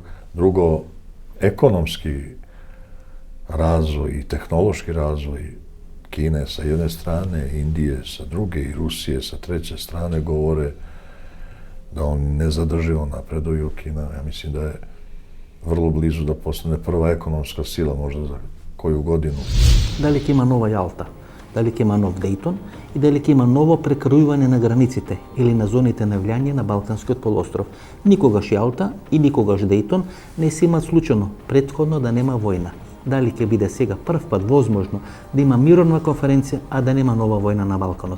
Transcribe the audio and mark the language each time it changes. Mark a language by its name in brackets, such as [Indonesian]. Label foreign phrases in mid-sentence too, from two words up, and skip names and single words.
[Serbian] Drugo, ekonomski razvoj i tehnološki razvoj Kine sa jedne strane, Indije sa druge i Rusije sa treće strane govore da on nezadrživo napreduju. Kina, ja mislim da je vrlo blizu da postane prva ekonomska sila, možda za koju godinu. [Macedonian] Дали ќе има нова Јалта, дали ќе има нов Дејтон и дали ќе има ново прекројување на границите или на зоните на влијание на Балканскиот полуостров. Никогаш Јалта и никогаш Дејтон не се имаат случајно претходно да нема војна. Дали ќе биде сега прв пат возможно да има мировна конференција, а да нема нова војна на Балканот?